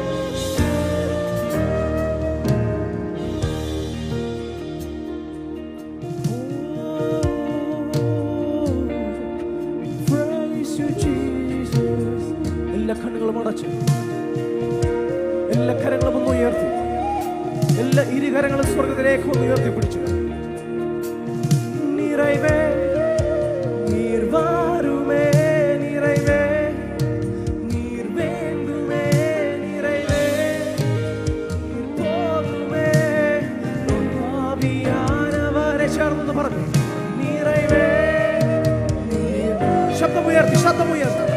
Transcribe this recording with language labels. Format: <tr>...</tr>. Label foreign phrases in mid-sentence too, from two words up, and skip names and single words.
<ml>എല്ലാ കണ്ണുകളും അടച്ചു, എല്ലാ കരങ്ങളും ഒന്ന് ഉയർത്തി, എല്ലാ ഇരുകരങ്ങളും സ്വർഗത്തിലേക്ക് ഒന്ന് ഉയർത്തിപ്പിടിച്ചു.</ml> <ta>നിറവേ நீர் வாருமே, நிறைவே நீர் வேண்டுமே, நிறைவே நீர் போதுமே.</ta> <ml>ஆவியானவரே ചേർന്ന് പറഞ്ഞു,</ml> <ta>நிறைவே நீர்.</ta> <ml>ശബ്ദമുയർത്തി, ശബ്ദമുയർത്തി.</ml>